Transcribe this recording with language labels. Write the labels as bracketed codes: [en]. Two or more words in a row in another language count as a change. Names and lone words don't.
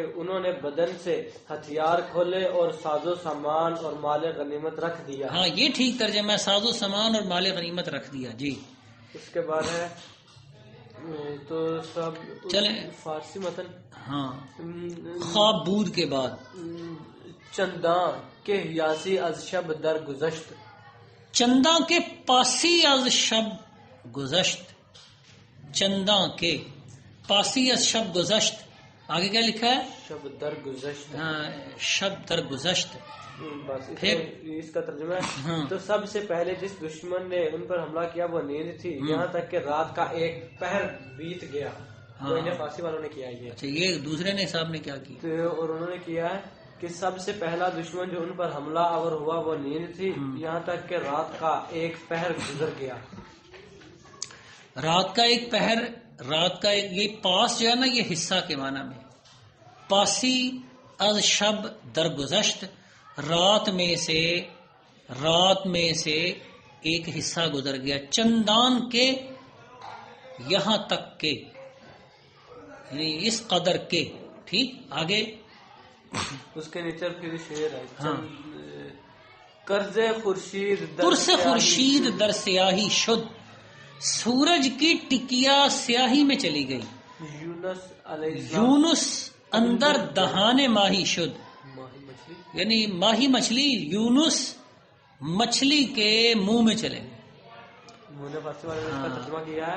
[ur] انہوں نے بدن سے ہتھیار کھولے اور ساز و سامان اور مال غنیمت رکھ دیا. ہاں یہ ٹھیک ترجمہ ہے، ساز و سامان اور مال غنیمت رکھ دیا. جی اس کے بعد ہے تو سب چلیں فارسی متن. ہاں [fa] خواب بود [ur] کے بعد [fa] چنداں کے یاسی از شب در گزشت، چنداں کے پاسی از شب گزشت، چنداں کے پاسی از شب گزشت. [ur] آگے کیا لکھا ہے؟ [fa] شب در گزشت. ہاں شب در گزشت. [ur] بس پھر اس کا ترجمہ ہے ہاں. تو سب سے پہلے جس دشمن نے ان پر حملہ کیا وہ نیند تھی، یہاں تک کہ رات کا ایک پہر بیت گیا. ہاں. تو انہیں فارسی والوں نے کیا یہ. اچھا یہ دوسرے نے صاحب نے کیا کیا؟ تو اور انہوں نے کیا ہے کہ سب سے پہلا دشمن جو ان پر حملہ آور ہوا وہ نیند تھی، یہاں تک کہ رات کا ایک پہر گزر گیا. رات کا ایک پہر، رات کا ایک، یہ پاس جو ہے نا یہ حصہ کے معنی میں. [fa] پاسی از شب درگزشت، [ur] رات میں سے ایک حصہ گزر گیا. چندان کے یہاں تک کے، یعنی اس قدر کے. ٹھیک آگے اس کے نیچے پھر شعر ہے. ہاں. [fa] قرض خورشید قرص خورشید در سیاہی شد، [ur] سورج کی ٹکیا سیاہی میں چلی گئی. یونس علیہ السلام [fa] یونس اندر دہانے ماہی شد، [ur] ماہی مچھلی یعنی ماہی مچھلی یونس مچھلی کے منہ میں چلے گئے. نے فارسی والے نے اس کا ترجمہ کیا ہے.